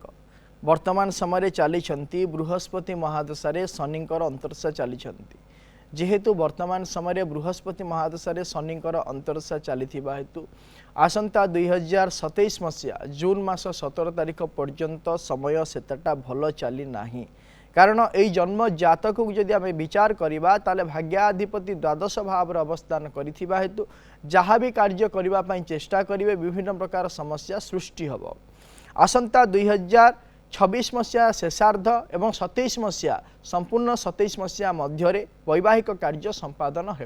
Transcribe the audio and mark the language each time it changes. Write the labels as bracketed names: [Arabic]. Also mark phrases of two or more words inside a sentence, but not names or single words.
[Odia] ବର୍ତ୍ତମାନ ସମୟରେ ଚାଲିଛନ୍ତି ବୃହସ୍ପତି ମହାଦଶାରେ ଶନିଙ୍କର ଅନ୍ତର୍ଦଶା ଚାଲିଛନ୍ତି। ଯେହେତୁ ବର୍ତ୍ତମାନ ସମୟରେ ବୃହସ୍ପତି ମହାଦଶାରେ ଶନିଙ୍କର ଅନ୍ତର୍ଦଶା ଚାଲିଥିବା ହେତୁ ଆସନ୍ତା 2027 ମସିହା ଜୁନ୍ ମାସ 17 ତାରିଖ ପର୍ଯ୍ୟନ୍ତ ସମୟ ସେତେଟା ଭଲ ଚାଲି ନାହିଁ। କାରଣ ଏଇ ଜନ୍ମ ଜାତକକୁ ଯଦି ଆମେ ବିଚାର କରିବା ତାହେଲେ ଭାଗ୍ୟାଧିପତି ଦ୍ୱାଦଶ ଭାବରେ ଅବସ୍ଥାନ କରିଥିବା ହେତୁ ଯାହା ବି କାର୍ଯ୍ୟ କରିବା ପାଇଁ ଚେଷ୍ଟା କରିବେ ବିଭିନ୍ନ ପ୍ରକାର ସମସ୍ୟା ସୃଷ୍ଟି ହେବ। ଆସନ୍ତା 2026 ମସିହା ଶେଷାର୍ଦ୍ଧ ଏବଂ 27 ମସିହା ସମ୍ପୂର୍ଣ୍ଣ 27 ମସିହା ମଧ୍ୟରେ ବୈବାହିକ କାର୍ଯ୍ୟ ସମ୍ପାଦନ ହେବ।